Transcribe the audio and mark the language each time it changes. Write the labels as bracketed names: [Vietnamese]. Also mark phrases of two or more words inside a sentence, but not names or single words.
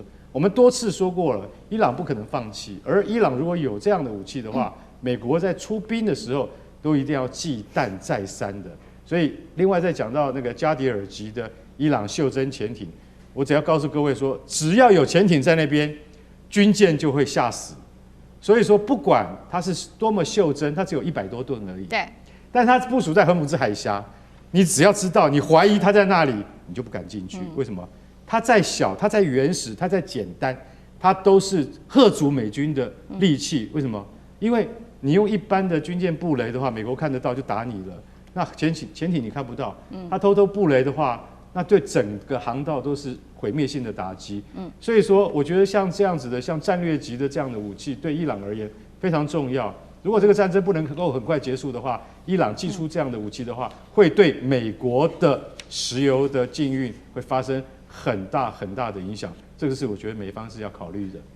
[Chinese] 我們多次說過了，伊朗不可能放棄。而伊朗如果有這樣的武器的話，美國在出兵的時候都一定要忌憚再三的。所以，另外再講到那個加迪爾級的伊朗袖珍潛艇，我只要告訴各位說，只要有潛艇在那邊，軍艦就會嚇死。所以說，不管它是多麼袖珍，它只有100多噸而已。對。但它部署在荷姆茲海峽，你只要知道，你懷疑它在那裡，你就不敢進去。為什麼？它再小，它再原始，它再簡單，它都是嚇阻美軍的利器。為什麼？因為你用一般的軍艦布雷的話，美國看得到就打你了。那潛艇你看不到，它偷偷布雷的話，那對整個航道都是毀滅性的打擊。所以說，我覺得像這樣子的，像戰略級的這樣的武器，對伊朗而言非常重要。如果這個戰爭不能夠很快結束的話，伊朗祭出這樣的武器的話，會對美國的石油的禁運會發生很大很大的影響，這個是我覺得美方是要考慮的。